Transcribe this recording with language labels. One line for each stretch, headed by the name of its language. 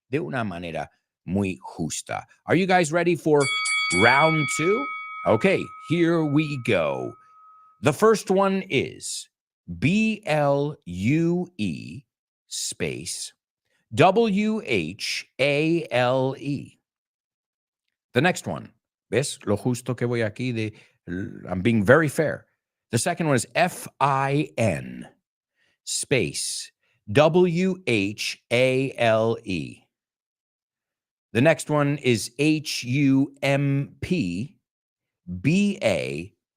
English: De una manera muy justa. Are you guys ready for round 2? Okay, here we go. The first one is BLUE space WHALE.
Spanish: The next one, ¿ves lo justo que voy aquí?
English: I'm being very fair. The second one is FIN space WHALE. The next one is HUMPBACK.